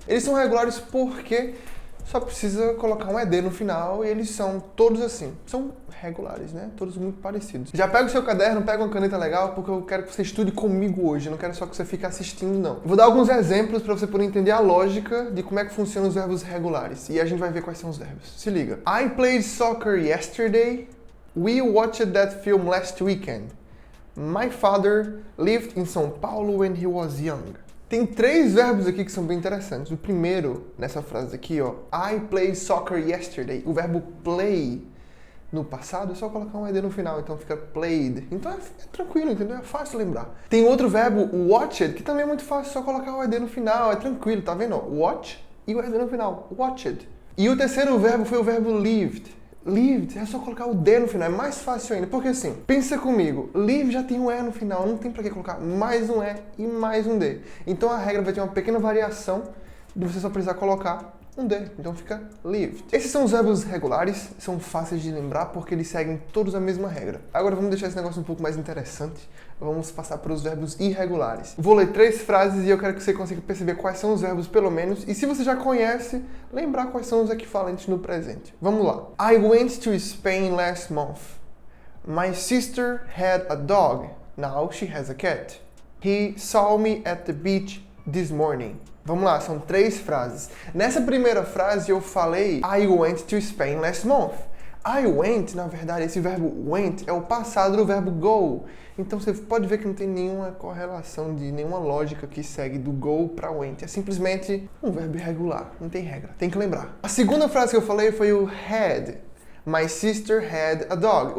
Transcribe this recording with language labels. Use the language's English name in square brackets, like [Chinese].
[Portuguese] Eles são regulares porque só precisa colocar um ED no final e eles são todos assim, são regulares, né? Todos muito parecidos. Já pega o seu caderno, pega uma caneta legal, porque eu quero que você estude comigo hoje, eu não quero só que você fique assistindo, não. Vou dar alguns exemplos para você poder entender a lógica de como é que funcionam os verbos regulares. E a gente vai ver quais são os verbos. Se liga. [English] I played soccer yesterday. We watched that film last weekend. My father lived in São Paulo when he was young. [Portuguese] Tem três verbos aqui que são bem interessantes. O primeiro, nessa frase aqui, ó, [English] I played soccer yesterday. [Portuguese] O verbo play no passado é só colocar um ED no final, então fica played. Então é tranquilo, entendeu? É fácil lembrar. Tem outro verbo, watched, que também é muito fácil, só colocar o ED no final, é tranquilo, tá vendo? Watch e o ED no final, watched. E o terceiro verbo foi o verbo lived. Lived, é só colocar o D no final, é mais fácil ainda, porque assim, pensa comigo, live já tem um E no final, não tem pra que colocar mais um E e mais um D. Então a regra vai ter uma pequena variação de você só precisar colocar um D, então fica lived. Esses são os verbos regulares, são fáceis de lembrar porque eles seguem todos a mesma regra. Agora vamos deixar esse negócio um pouco mais interessante, vamos passar para os verbos irregulares. Vou ler 3 frases e eu quero que você consiga perceber quais são os verbos pelo menos, e se você já conhece, lembrar quais são os equivalentes no presente. Vamos lá. [English] I went to Spain last month. My sister had a dog, now she has a cat. He saw me at the beach this morning. [Portuguese] Vamos lá, são 3 frases. Nessa primeira frase eu falei [English] I went to Spain last month. [Portuguese] I went, na verdade, esse verbo went é o passado do verbo go. Então você pode ver que não tem nenhuma correlação, nenhuma lógica que segue do go para went. É simplesmente um verbo irregular, não tem regra, tem que lembrar. A segunda frase que eu falei foi o had. [English] My sister had a dog.